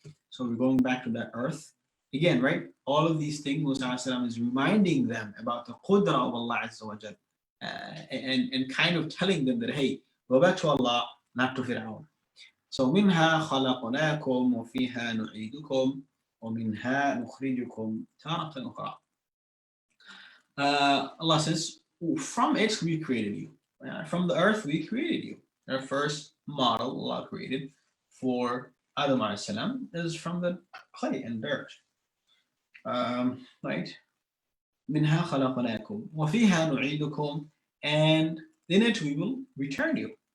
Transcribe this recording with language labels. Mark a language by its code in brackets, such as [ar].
[en] So we're going back to that earth again, right? All of these things, Musa is reminding them about the qudra of Allah Azza wa Jal, and kind of telling them that, hey, go back to Allah, not to Fir'aun. [ar] So منها خلقناكم وفيها نعيدكم ومنها نخرجكم تارة أخرى. [en] Allah says, from it we created you. From the earth we created you. Our first model Allah created for Adam as salam is from the clay and dirt. Right? [ar] منها خلقناكم وفيها نعيدكم, [en] and in it we will return you.